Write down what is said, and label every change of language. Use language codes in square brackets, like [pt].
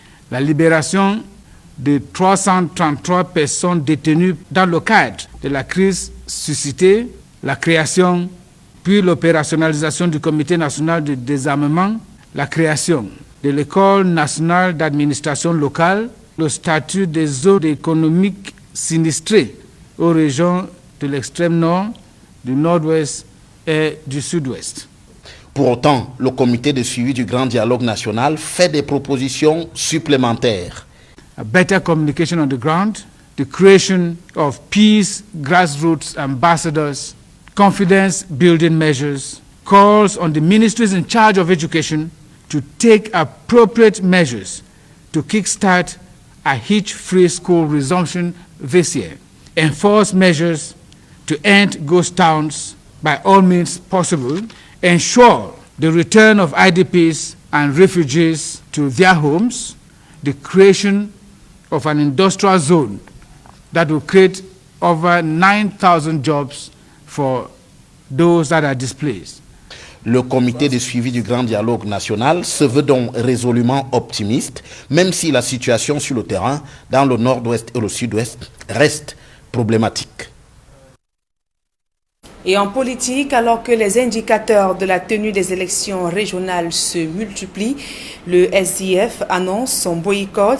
[fr] La libération de 333 personnes détenues dans le cadre de la crise suscitée, la création puis l'opérationnalisation du Comité national de désarmement, la création de l'École nationale d'administration locale, le statut des zones économiques sinistrées aux régions de l'extrême nord, du nord-ouest et du sud-ouest. Pour autant, le comité de suivi du grand dialogue national fait des propositions supplémentaires. [en] A better communication on the ground, the creation of peace grassroots ambassadors, confidence building measures, calls on the ministries in charge of education to take appropriate measures to kickstart a hitch-free school resumption this year, enforce measures to end ghost towns by all means possible, ensure the return of IDPs and refugees to their homes, the creation of an industrial zone that will create over 9,000 jobs for those that are displaced. [fr] Le comité de suivi du grand dialogue national se veut donc résolument optimiste, même si la situation sur le terrain, dans le nord-ouest et le sud-ouest, reste problématique. Et en politique, alors que les indicateurs de la tenue des élections régionales se multiplient, le SDF annonce son boycott.